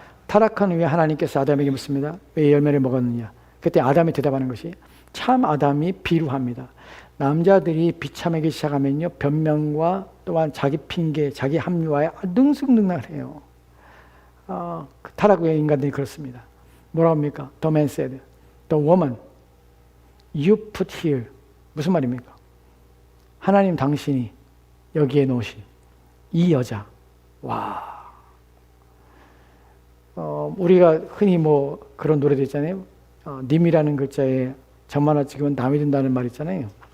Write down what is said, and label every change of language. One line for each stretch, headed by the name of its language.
Korean: 타락한 후에 하나님께서 아담에게 묻습니다. 왜 열매를 먹었느냐? 그때 아담이 대답하는 것이 참 아담이 비루합니다. 남자들이 비참하기 시작하면요 변명과 또한 자기 핑계, 자기 합리화에 능숙능락해요. 타락 후에 인간들이 그렇습니다. 뭐라고 합니까?
English: The man said, the woman you put here.
Korean: 무슨 말입니까? 하나님 당신이 여기에 놓으신 이 여자. 와. 우리가 흔히 뭐 그런 노래도 있잖아요. 님이라는 글자에 점하나 찍으면 남이 된다는 말 있잖아요.